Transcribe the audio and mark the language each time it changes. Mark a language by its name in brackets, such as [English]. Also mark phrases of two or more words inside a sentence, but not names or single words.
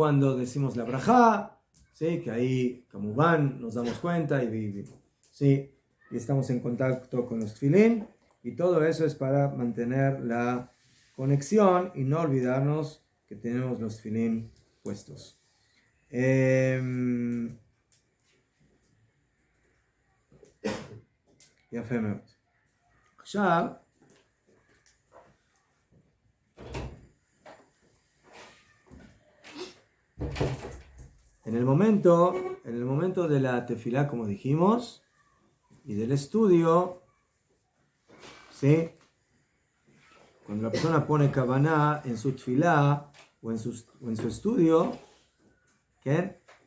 [Spanish] Cuando decimos la brajá, ¿sí? Que ahí, ¿cómo van? Nos damos cuenta ¿sí? Y estamos en contacto con los tefilín, y todo eso es para mantener la conexión y no olvidarnos que tenemos los tefilín puestos. [Hebrew] יפה מאוד. עכשיו, [Spanish] en el momento de la tefilá, como dijimos, y del estudio, ¿sí? Cuando la persona pone kavaná en su tefilá o en su estudio, ¿qué?